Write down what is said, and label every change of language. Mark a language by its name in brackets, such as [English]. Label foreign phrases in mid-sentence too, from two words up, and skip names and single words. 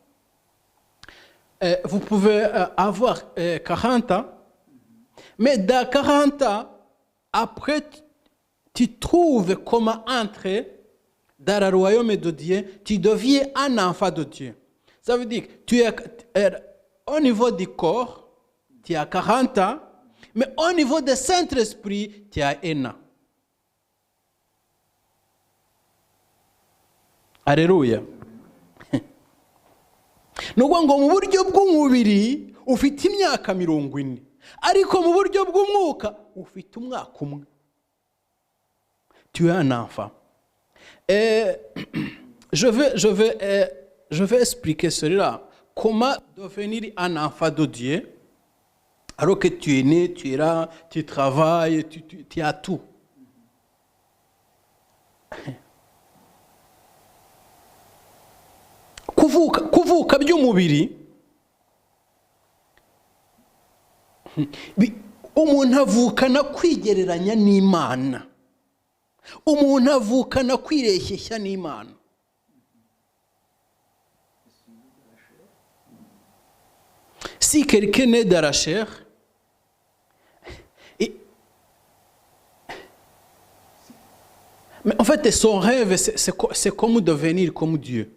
[French] Vous pouvez avoir 40 ans, mais dans 40 ans, après, tu trouves comment entrer dans le royaume de Dieu, tu deviens un enfant de Dieu. Ça veut dire que tu es au niveau du corps, tu as 40 ans, mais au niveau du Saint-Esprit, tu as 1 an. Alléluia. [Kinyarwanda] Ni ukuvuga ngo mu buryo bw'umubiri ufite imyaka 40, ariko mu buryo bw'umwuka ufite umwaka umwe. [French] Tu es un enfant. Je vais expliquer cela. Comment devenir un enfant de Dieu alors que tu es né, tu es là, tu travailles, tu as tout. [Kinyarwanda] Kuvuka by'umubiri, umuntu avukana kwigereranya n'Imana. Umuntu avukana kwireshyeshya n'Imana. [French] Si quelqu'un naît de la chair, mais en fait son rêve c'est comme devenir comme Dieu.